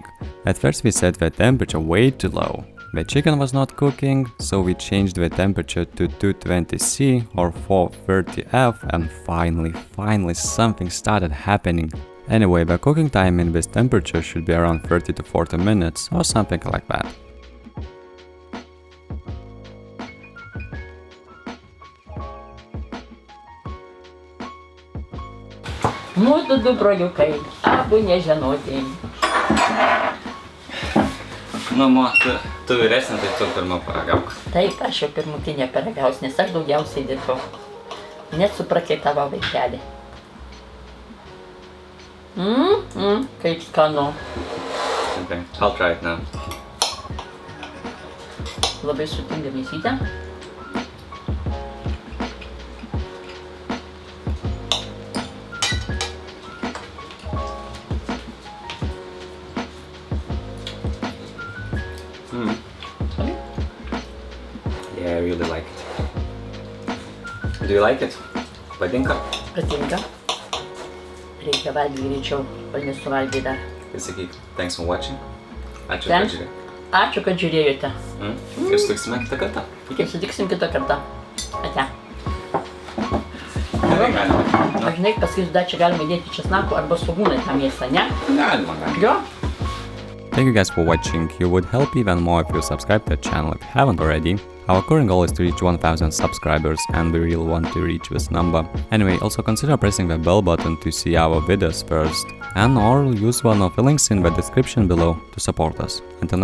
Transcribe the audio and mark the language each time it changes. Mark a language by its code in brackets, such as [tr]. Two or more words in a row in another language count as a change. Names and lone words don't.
[en] At first we set the temperature way too low. The chicken was not cooking, so we changed the temperature to 220°C or 430°F, and finally something started happening. Anyway, the cooking time in this temperature should be around 30 to 40 minutes or something like that. [lt] Mūsų du broliukai, abu nežinoti. Mama, tu vyresnė, tai tu pirmą paragauk. Taip, aš jau pirmutinė paragaus, nes aš daugiausiai dirbau. Net suprakaitavau vaikelį. Kaip skanu. [en] Okay, I'll try it now. [lt] Labai sutinga mėsytė. [en] Yeah, I really like it. Do you like it? [lt] Patinka? Patinka. Reikia valgyti greičiau, kol nesuvalgyti dar. Tai sakyk, [en] thanks for watching. [lt] Ačiū, [en] Thanks. [lt] kad žiūrėjai. Ačiū, kad žiūrėjote. Ir sutiksime kitą kartą. Iki sutiksim kitą kartą. Ate. Gerai, galima. Aš žinai, pasakysiu, dar čia galima įdėti česnakų arba svogūną į tą mėsą, ne? Galima. Jo? [en] Thank you guys for watching. You would help even more if you subscribe to the channel if you haven't already. Our current goal is to reach 1000 subscribers and we really want to reach this number. Anyway, also consider pressing the bell button to see our videos first, and or use one of the links in the description below to support us.